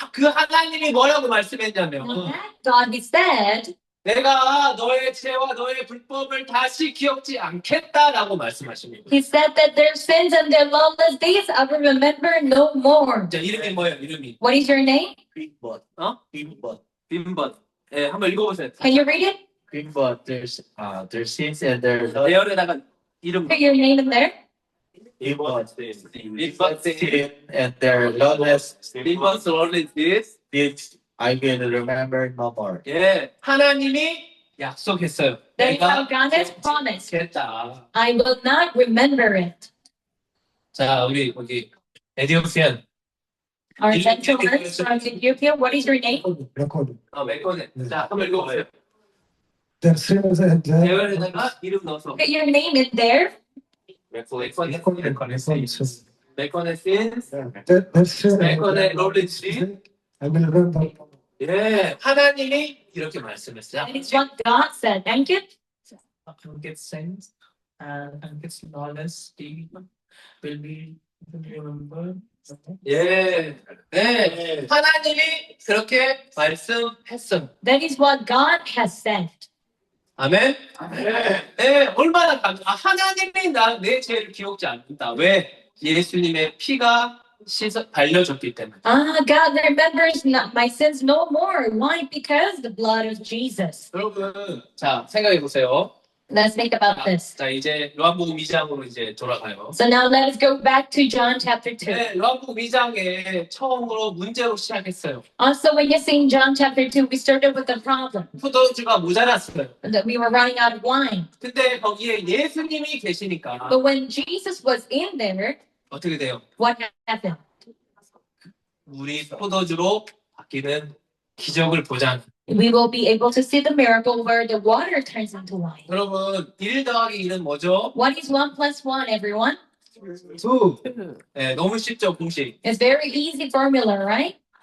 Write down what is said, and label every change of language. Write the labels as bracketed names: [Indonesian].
[Korean] 그 하나님이 뭐라고 말씀했냐면 [English] Now that God he said, [Korean] 내가 너의 죄와 너의 불법을 다시 기억지 않겠다라고 말씀하십니다. [English] He said that their sins and their lawless deeds I will remember no more. [Korean] 자, 이름이 뭐예요? 이름이 [English] What is your name? [Korean] 빈벗. 빈벗. 예, 한번 읽어보세요. [English] Can you read it? [Korean] 빈벗. [English] their sins and their [Korean] 대열에다가 이름 [English] Put your name in there. 빈벗 sin and their lawless deeds I will remember no more. [Korean] 예, 하나님이 약속했어요. [English] That is how [Korean] 내가 [English] God has promised. [Korean] 했다. [English] I will not remember it. [Korean] 자, 우리 여기 에디오피안. [English] Our gentlemen from Ethiopia, what is your name? Record. [Korean] 메코네. 자, 한번 읽어보세요. [English] Their sins and their [Korean] 대열에다가 이름 넣어서 [English] Put your name in there. [Korean] 메코네 [English] sins. 메코네 sins, Their sins 메코네 롤리지. I will remember. [Korean] 예, 하나님이 이렇게 말씀했어요. [English] That is what God said. Thank you. get sins and get lawless deed will be remembered. [Korean] 예, 네, 하나님이 그렇게 말씀했어요. [English] That is what God has said. [Korean] 아멘. 네, 얼마나 하나님이 내 죄를 기억지 않는다. 왜? 예수님의 피가 발려졌기 때문에. [English] God remembers not my sins no more. Why? Because the blood of Jesus. [Korean] 여러분, 자 생각해 보세요. [English] Let's think about this. [Korean] 자 이제 요한복음 2장으로 이제 돌아가요. [English] So now let us go back to John chapter 2. [Korean] 네, 요한복음 2장에 처음으로 문제로 시작했어요. [English] Also, when you see in John chapter 2, we started with a problem [Korean] 포도주가 모자랐어요. [English] that we were running out of wine. [Korean] 근데 거기에 예수님이 계시니까 [English] But when Jesus was in there, [Korean] 어떻게 돼요? [English] what happened? [Korean] 물이 포도주로 바뀌는 기적을 보자. [English] We will be able to see the miracle where the water turns into wine. [Korean] 여러분 1 더하기 1은 뭐죠? [English] What is 1 plus 1, everyone? [Korean] 2. 네, 너무 쉽죠 공식. [English] It's very easy formula, right?